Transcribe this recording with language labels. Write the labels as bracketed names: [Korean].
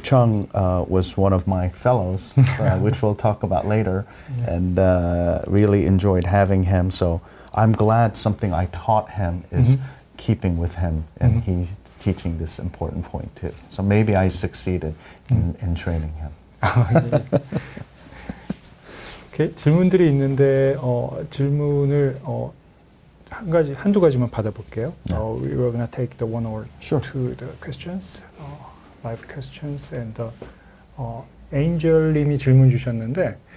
[English] Chung was one of my fellows, which we'll talk about later, and really enjoyed having him. So I'm glad something I taught him is keeping with him, and he's teaching this important point too. So maybe I succeeded in training him. [Korean] 이렇게 질문들이 있는데 질문을 한두 가지만 받아볼게요. [English] We're gonna take the one or two the questions, live questions, and [Korean] Angel님이 질문 주셨는데